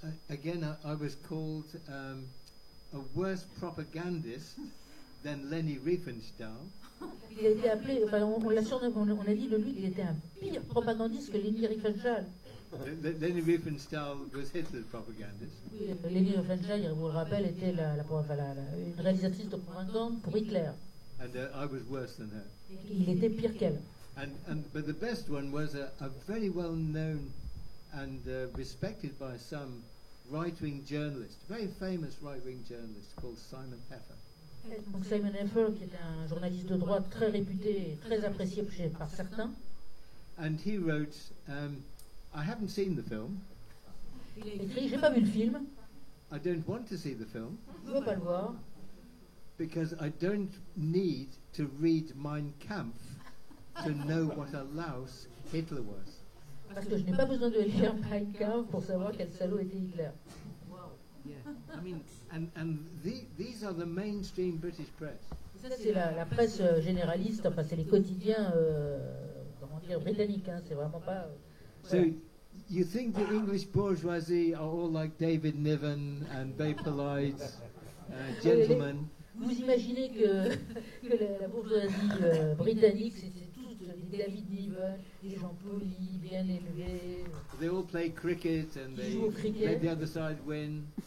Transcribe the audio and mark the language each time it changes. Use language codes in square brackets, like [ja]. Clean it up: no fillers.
[en] Again, I was called a worse propagandist than Leni Riefenstahl. [fr] Il a été appelé, enfin, on a dit de lui qu'il était un pire propagandiste que Leni Riefenstahl. [en] Leni Riefenstahl was Hitler's propagandist. [fr] Oui, Leni Riefenstahl, je vous le rappelle, était une réalisatrice de propagande pour Hitler. [en] And I was worse than her. [fr] Il était pire qu'elle. [en] But the best one was a very well known and respected by some right-wing journalist, very famous right-wing journalist called Simon Heffer. [fr] Donc Simon Heffer, qui était un journaliste de droite très réputé et très apprécié par certains. [en] And he wrote, I haven't seen the film. [fr] Il a écrit, j'ai pas vu le film. [en] I don't want to see the film. [fr] Je veux pas le voir. [en] Because I don't need to read Mein Kampf to know what a louse Hitler was. [fr] Parce que je n'ai pas besoin de lire Mein Kampf pour savoir quel salaud était Hitler. [en] Yeah, I mean, and these are the mainstream British press. [fr] Ça c'est la presse généraliste, enfin c'est les quotidiens, comment dire, britanniques, hein, c'est vraiment pas. [en] So you think the English bourgeoisie are all like David Niven and very polite gentlemen? [fr] Vous imaginez que la bourgeoisie britannique, c'était tous des David Niven, des gens polis, bien élevés. [en] They all play cricket and they let the other side win.